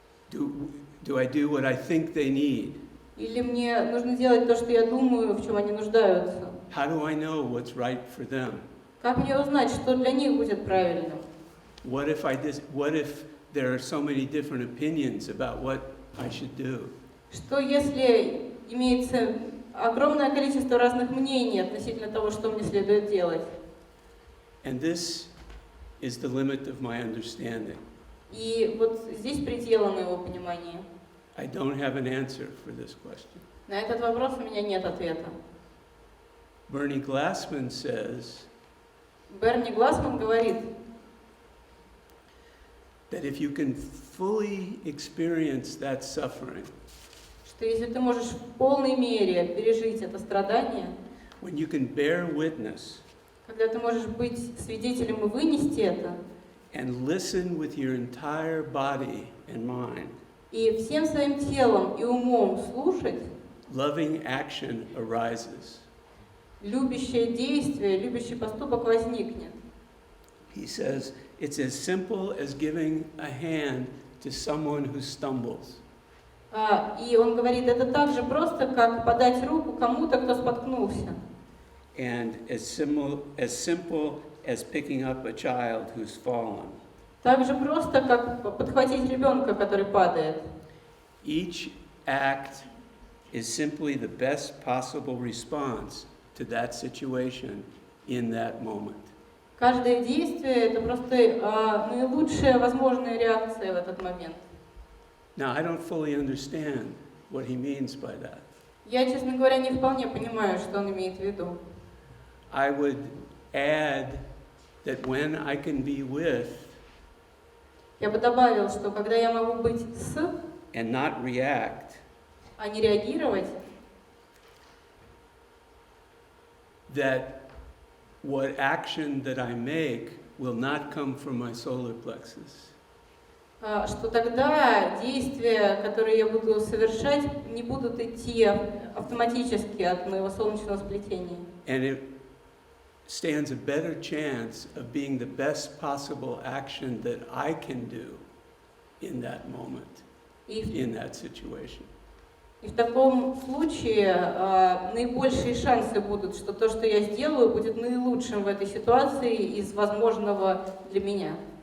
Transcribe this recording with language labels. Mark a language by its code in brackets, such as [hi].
[en] Do I do what I think they need? [ru] Или мне нужно делать то, что я думаю, в чем они нуждаются? [en] How do I know what's right for them? [ru] Как мне узнать, что для них будет правильным? [en] What if there are so many different opinions about what I should do? [ru] Что если имеется огромное количество разных мнений относительно того, что мне следует делать? [en] And this is the limit of my understanding. [ru] И вот здесь пределы моего понимания. [en] I don't have an answer for this question. [ru] На этот вопрос у меня нет ответа. [en] Bernie Glassman says [ru] Берни Глассман говорит, [en] that if you can fully experience that suffering, [ru] что если ты можешь в полной мере пережить это страдание, [en] when you can bear witness [ru] когда ты можешь быть свидетелем и вынести это, [en] and listen with your entire body and mind, [ru] и всем своим телом и умом слушать, [en] loving action arises. [ru] любящее действие, любящий поступок возникнет. [en] He says it's as simple as giving a hand to someone who stumbles. [ru] И он говорит, это так же просто, как подать руку кому-то, кто споткнулся. [en] And as simple as picking up a child who's fallen. [ru] Так же просто, как подхватить ребенка, который падает. [en] Each act is simply the best possible response to that situation in that moment. [ru] Каждое действие – это просто наилучшая возможная реакция в этот момент. [en] Now, I don't fully understand what he means by that. [ru] Я, честно говоря, не вполне понимаю, что он имеет в виду. [en] I would add that when I can be with [ru] Я бы добавил, что когда я могу быть с, [en] and not react, [ru] а не реагировать, [en] that what action that I make will not come from my solar plexus. [ru] что тогда действия, которые я буду совершать, не будут идти автоматически от моего солнечного сплетения. [en] And it stands a better chance of being the best possible action that I can do in that moment, in that situation. [ru] И в таком случае наибольшие шансы будут, что то, что я сделаю, будет наилучшим в этой ситуации из возможного для меня.